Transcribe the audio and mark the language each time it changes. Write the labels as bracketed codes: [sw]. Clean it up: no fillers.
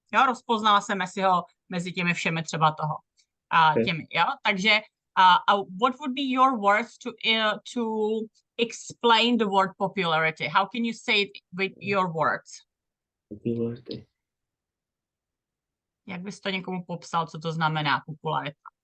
[cs] Jo, rozpoznala se Messiho mezi těmi všemi třeba toho. Těmi, jo? Takže [en] what would be your words to explain the word popularity? How can you say it with your words? Popularity. [cs] Jak bys to někomu popsal, co to znamená popularita?